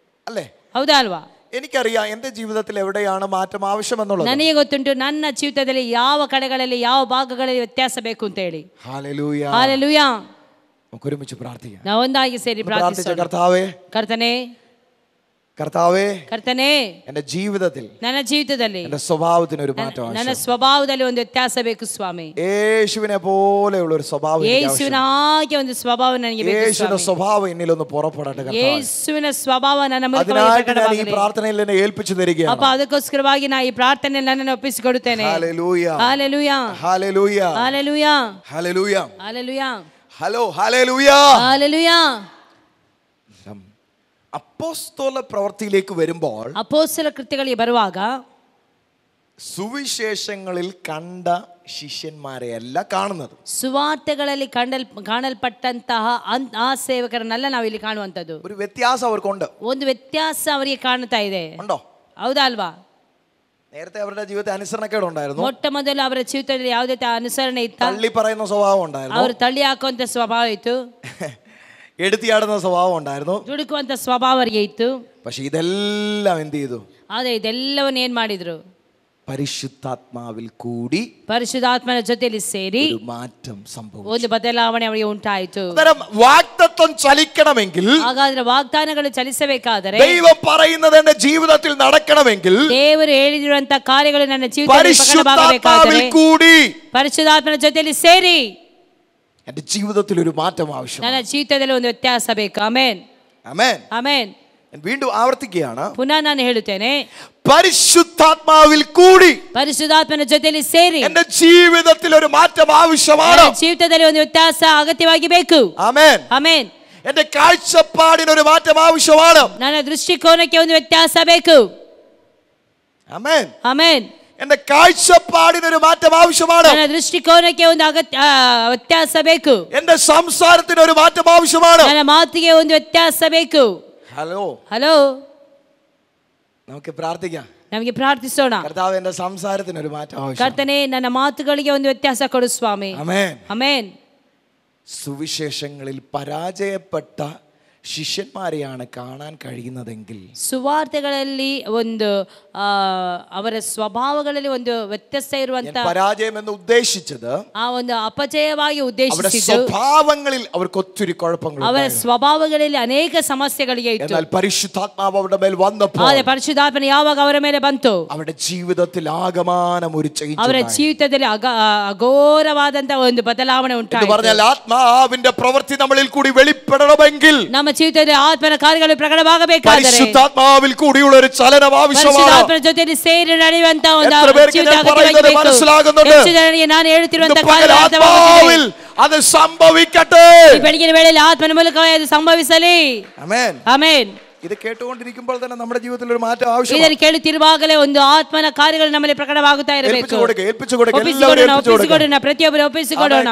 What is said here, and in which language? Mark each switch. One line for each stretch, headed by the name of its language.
Malayalam: അല്ലേ?
Kannada: ಹೌದಾ ಅಲ್ವಾ?
Malayalam: എനിക്കറിയാം എന്റെ ജീവിതത്തിൽ എവിടെയാണ് മാറ്റം ആവശ്യമെന്നുള്ളത്.
Kannada: ನನಗೆ ಗೊತ್ತುಂಟು ನನ್ನ ಜೀವಿತದಲ್ಲಿ ಯಾವ ಕಡೆಗಳಲ್ಲಿ ಯಾವ ಭಾಗಗಳಲ್ಲಿ ವ್ಯತ್ಯಾಸ ಬೇಕು ಅಂತ ಹೇಳಿ.
Malayalam: ഹല്ലേലൂയ.
Kannada: ಹಲ್ಲೆಲೂಯ.
Malayalam: നമുക്ക് ഒരുമിച്ച് പ്രാർത്ഥിക്കാം.
Kannada: ನಾವು ಒಂದಾಗಿ ಸೇರಿ ಪ್ರಾರ್ಥಿಸೋಣ.
Malayalam: കർത്താവേ,
Kannada: ಕರ್ತನೇ,
Malayalam: കർത്താവേ,
Kannada: ಕರ್ತನೇ,
Malayalam: എന്റെ ജീവിതത്തിൽ,
Kannada: ನನ್ನ ಜೀವಿತದಲ್ಲಿ,
Malayalam: എന്റെ സ്വഭാവത്തിന് ഒരു മാറ്റം
Kannada: ನನ್ನ
Malayalam: ആവശ്യം.
Kannada: ಸ್ವಭಾವದಲ್ಲಿ ಒಂದು ವ್ಯತ್ಯಾಸ ಬೇಕು ಸ್ವಾಮಿ.
Malayalam: യേശുവിനെ പോലെയുള്ള ഒരു സ്വഭാവം എനിക്ക്
Kannada: ಯೇಸುವಿನ
Malayalam: ആവശ്യം.
Kannada: ಹಾಗೆ ಒಂದು ಸ್ವಭಾವ ನನಗೆ ಬೇಕು
Malayalam: യേശുവിന്റെ
Kannada: ಸ್ವಾಮಿ.
Malayalam: സ്വഭാവം എന്നിലൊന്ന് പുറപ്പെടട്ടെ കർത്താവേ.
Kannada: ಯೇಸುವಿನ ಸ್ವಭಾವ ನನ್ನ ಮೂಲಕವಾಗಿ
Malayalam: അതിനായിട്ട് ഞാൻ ഈ
Kannada: ಪ್ರಕಟವಾಗಲಿ.
Malayalam: പ്രാർത്ഥനയിൽ എന്നെ ഏൽപ്പിച്ചു തരികയാണ്.
Kannada: ಅಪ್ಪ, ಅದಕ್ಕೋಸ್ಕರವಾಗಿ ನಾ ಈ ಪ್ರಾರ್ಥನೆಯಲ್ಲಿ ನನ್ನನ್ನು ಒಪ್ಪಿಸಿಕೊಡುತ್ತೇನೆ.
Malayalam: Hallelujah.
Kannada: Hallelujah.
Malayalam: Hallelujah.
Kannada: Hallelujah.
Malayalam: Hallelujah.
Kannada: Hallelujah.
Malayalam: Hello hallelujah.
Kannada: Hallelujah.
Malayalam: അപ്പോസ്തല പ്രവൃത്തിയിലേക്ക് വരുമ്പോൾ
Kannada: ಅಪೊಸ್ತಲ ಕೃತ್ಯಗಳಿಗೆ ಬರುವಾಗ
Malayalam: സുവിശേഷങ്ങളിൽ കണ്ട ശിഷ്യന്മാരെയല്ല കാണുന്നത്.
Kannada: ಸುವಾರ್ತೆಗಳಲ್ಲಿ ಕಾಣಲ್ಪಟ್ಟಂತಹ ಆ ಸೇವಕರನ್ನೆಲ್ಲ ನಾವಿಲ್ಲಿ ಕಾಣುವಂಥದ್ದು.
Malayalam: ഒരു വ്യത്യാസം അവർക്കുണ്ട്.
Kannada: ಒಂದು ವ್ಯತ್ಯಾಸ ಅವರಿಗೆ ಕಾಣ್ತಾ ಇದೆ.
Malayalam: ഉണ്ടോ?
Kannada: ಹೌದಾ ಅಲ್ವಾ?
Malayalam: നേരത്തെ അവരുടെ ജീവിതത്തിൽ അനുസരണക്കേടുണ്ടായിരുന്നു.
Kannada: ಮೊಟ್ಟ ಮೊದಲು ಅವರ ಜೀವಿತದಲ್ಲಿ ಯಾವುದೇ ಅನುಸರಣೆ ಇತ್ತ?
Malayalam: തള്ളി പറയുന്ന സ്വഭാവം ഉണ്ടായിരുന്നു.
Kannada: ಅವರು ತಳ್ಳಿ ಹಾಕುವಂತ ಸ್ವಭಾವ ಇತ್ತು.
Malayalam: എടുത്തിയാടുന്ന സ്വഭാവം ഉണ്ടായിരുന്നു.
Kannada: ದುಡುಕುವಂತ ಸ್ವಭಾವ ಅವರಿಗೆ ಇತ್ತು.
Malayalam: പക്ഷെ ഇതെല്ലാം എന്ത് ചെയ്തു?
Kannada: ಆದ್ರೆ ಇದೆಲ್ಲವನ್ನು ಏನ್ ಮಾಡಿದ್ರು?
Malayalam: പരിശുദ്ധാത്മാവിൽ കൂടി
Kannada: ಪರಿಶುದ್ಧಾತ್ಮನ ಜೊತೆಯಲ್ಲಿ ಸೇರಿ
Malayalam: ഒരു മാറ്റം സംഭവിച്ചു.
Kannada: ಒಂದು ಬದಲಾವಣೆ ಅವರಿಗೆ ಉಂಟಾಯಿತು.
Malayalam: വാഗ്ദത്തം ചലിക്കണമെങ്കിൽ,
Kannada: ಹಾಗಾದ್ರೆ ವಾಗ್ದಾನಗಳು ಚಲಿಸಬೇಕಾದರೆ,
Malayalam: ദൈവം പറയുന്നത് എന്റെ ജീവിതത്തിൽ നടക്കണമെങ്കിൽ,
Kannada: ದೇವರು ಹೇಳಿರುವಂತ ಕಾರ್ಯಗಳು ನನ್ನ ಜೀವಿತದಲ್ಲಿ
Malayalam: പരിശുദ്ധാത്മാവിൽ കൂടി
Kannada: ಪರಿಶುದ್ಧಾತ್ಮನ ಜೊತೆಯಲ್ಲಿ ಸೇರಿ
Malayalam: എന്റെ ജീവിതത്തിൽ ഒരു മാറ്റം ആവശ്യം.
Kannada: ನನ್ನ ಜೀವಿತದಲ್ಲಿ ಒಂದು ವ್ಯತ್ಯಾಸ ಬೇಕು. ಆಮೆನ್.
Malayalam: ആമേൻ.
Kannada: ಆಮೆನ್.
Malayalam: വീണ്ടും ആവർത്തിക്കുകയാണ്.
Kannada: ಪುನಃ ನಾನು ಹೇಳುತ್ತೇನೆ,
Malayalam: പരിശുദ്ധാത്മാവിൽ കൂടി
Kannada: ಪರಿಶುದ್ಧಾತ್ಮನ ಜೊತೆಯಲ್ಲಿ ಸೇರಿ
Malayalam: എന്റെ ജീവിതത്തിൽ ഒരു മാറ്റം ആവശ്യമാണ്.
Kannada: ನನ್ನ ಜೀವಿತದಲ್ಲಿ ಒಂದು ವ್ಯತ್ಯಾಸ ಅಗತ್ಯವಾಗಿ ಬೇಕು.
Malayalam: ആമേൻ.
Kannada: ಆಮೆನ್.
Malayalam: എന്റെ കാഴ്ചപ്പാടിന് ഒരു മാറ്റം ആവശ്യമാണ്.
Kannada: ನನ್ನ ದೃಷ್ಟಿಕೋನಕ್ಕೆ ಒಂದು ವ್ಯತ್ಯಾಸ ಬೇಕು.
Malayalam: ആമേൻ.
Kannada: ಆಮೆನ್.
Malayalam: എന്റെ കാഴ്ചപ്പാടിന് ഒരു മാറ്റം ആവശ്യമാണ്.
Kannada: ನನ್ನ ದೃಷ್ಟಿಕೋನಕ್ಕೆ ಒಂದು ವ್ಯತ್ಯಾಸ ಬೇಕು.
Malayalam: എന്റെ സംസാരത്തിന് ഒരു മാറ്റം ആവശ്യമാണ്.
Kannada: ನನ್ನ ಮಾತಿಗೆ ಒಂದು ವ್ಯತ್ಯಾಸ ಬೇಕು.
English: hello hello,
Malayalam: നമുക്ക് പ്രാർത്ഥിക്കാം.
Kannada: ನಮಗೆ ಪ್ರಾರ್ಥಿಸೋಣ.
Malayalam: കർത്താവ് എന്റെ സംസാരത്തിന് ഒരു മാറ്റം ആവശ്യം.
Kannada: ಕರ್ತನೇ, ನನ್ನ ಮಾತುಗಳಿಗೆ ಒಂದು ವ್ಯತ್ಯಾಸ ಕೊಡು ಸ್ವಾಮಿ.
Malayalam: ആമേൻ.
Kannada: ಆಮೆನ್.
Malayalam: സുവിശേഷങ്ങളിൽ പരാജയപ്പെട്ട ശിഷ്യന്മാരെയാണ് കാണാൻ കഴിയുന്നതെങ്കിൽ,
Kannada: ಸುವಾರ್ತೆಗಳಲ್ಲಿ ಒಂದು ಅವರ ಸ್ವಭಾವಗಳಲ್ಲಿ ಒಂದು ವ್ಯತ್ಯಾಸ ಇರುವಂತ,
Malayalam: പരാജയം എന്ന് ഉദ്ദേശിച്ചത്
Kannada: ಆ ಒಂದು ಅಪಜಯವಾಗಿ ಉದ್ದೇಶಿಸಿದ್ದು
Malayalam: സ്വഭാവങ്ങളിൽ അവർക്ക് ഒത്തിരി കുഴപ്പങ്ങൾ,
Kannada: ಅವರ ಸ್ವಭಾವಗಳಲ್ಲಿ ಅನೇಕ ಸಮಸ್ಯೆಗಳಿಗೆ ಇತ್ತು.
Malayalam: എന്നാൽ പരിശുദ്ധാത്മാവ് അവരുടെ മേൽ വന്നപ്പോൾ,
Kannada: ಆದರೆ ಪರಿಶುದ್ಧಾತ್ಮನ ಯಾವಾಗ ಅವರ ಮೇಲೆ ಬಂತು,
Malayalam: അവരുടെ ജീവിതത്തിൽ ആകമാനം ഒരു ചേഞ്ച്,
Kannada: ಅವರ ಜೀವಿತದಲ್ಲಿ ಅಘೋರವಾದಂತಹ ಒಂದು ಬದಲಾವಣೆ ಉಂಟಾಯಿತು.
Malayalam: പറഞ്ഞാൽ ആത്മാവിന്റെ പ്രവൃത്തി നമ്മളിൽ കൂടി വെളിപ്പെടണമെങ്കിൽ,
Kannada: ನಮ್ಮ ಜೀವಿತದಲ್ಲಿ ಆತ್ಮನ ಕಾರ್ಯಗಳು ಪ್ರಕಟವಾಗಬೇಕಾದರೆ
Malayalam: പരിശുദ്ധാത്മാവിൽ കൂടിയുള്ള ഒരു ചലനം ആവശ്യമാണ്.
Kannada: ಆತ್ಮನ ಜೊತೆಯಲ್ಲಿ ಸೇರಿ ನಡೆಯುವಂತ ಒಂದು
Malayalam: മനസ്സിലാകുന്നുണ്ട്.
Kannada: ನಾನು ಹೇಳುತ್ತಿರುವಂತ
Malayalam: ആത്മാവിൽ അത് സംഭവിക്കട്ടെ.
Kannada: ಬೆಳಗಿನ ವೇಳೆಯಲ್ಲಿ ಆತ್ಮನ ಮೂಲಕವೇ ಅದು ಸಂಭವಿಸಲಿ.
Malayalam: ആമേൻ.
Kannada: ಆಮೆನ್.
Malayalam: ഇത് കേട്ടുകൊണ്ടിരിക്കുമ്പോൾ തന്നെ നമ്മുടെ ജീവിതത്തിൽ ഒരു മാറ്റം ആവശ്യമാണ്.
Kannada: ಇದನ್ನು ಕೇಳುತ್ತಿರುವಾಗಲೇ ಒಂದು ಆತ್ಮನ ಕಾರ್ಯಗಳು ನಮ್ಮಲ್ಲಿ ಪ್ರಕಟವಾಗುತ್ತಾ ಇರಬೇಕು. ಒಪ್ಪಿಸಿಕೊಡೋಣ, ಪ್ರತಿಯೊಬ್ಬರು ಒಪ್ಪಿಸಿಕೊಡೋಣ.